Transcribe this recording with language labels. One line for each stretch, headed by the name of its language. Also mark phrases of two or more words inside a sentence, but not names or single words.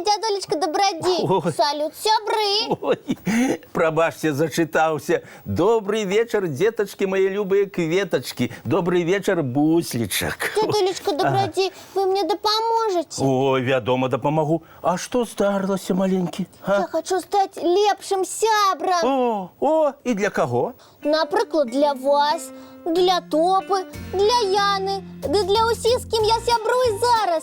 Belarusian: Дзядулечка Добрадзей. Ой. Салют, сябры. Ой, прабачце, зачытаўся.
Russian: Добрый вечер, деточки мои любые кветочки. Добрый вечер,
Belarusian: буслічак. Дзядулечка Добрадзей, вы мне дапаможаце? Ой, вядома, дапамагу. А што здарылася, маленькі? Я хочу стаць лепшым сябрам. О, і для каго? Напрыклад, для вас, для Топы, для Яны, ды для ўсіх, з кім я сябрую зараз.